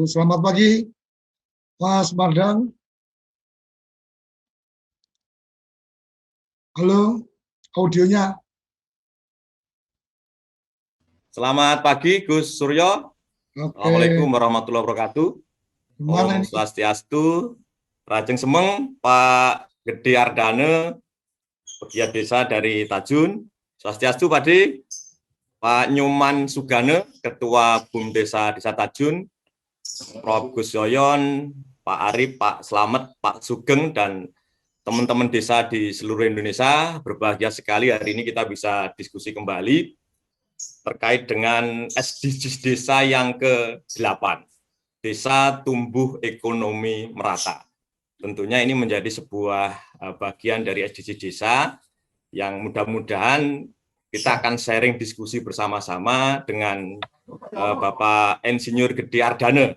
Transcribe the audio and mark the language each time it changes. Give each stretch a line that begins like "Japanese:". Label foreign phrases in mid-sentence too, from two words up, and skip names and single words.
Indonesian: Selamat pagi, Mas Madong. Halo, audionya. Selamat pagi Gus Suryo.
Arabic: السلام عليكم ورحمة الله وبركاته.
Balinese: Om Swastiastu, Rajeng Semeng,
Indonesian: Pak Gede Ardana, pegiat desa dari Tajun. Swastiastu Padi, Pak Nyoman Sugane, Ketua BUM Desa Tajun, Prof. Gus Yoyon, Pak Arif, Pak Slamet, Pak Sugeng, dan teman-teman desa di seluruh Indonesia. Berbahagia sekali hari ini kita bisa diskusi kembali terkait dengan SDGs Desa yang ke-8, Desa Tumbuh Ekonomi Merata. Tentunya ini menjadi sebuah bagian dari SDGs Desa yang mudah-mudahan kita akan sharing diskusi bersama-sama dengan Bapak Insinyur Gede Ardana.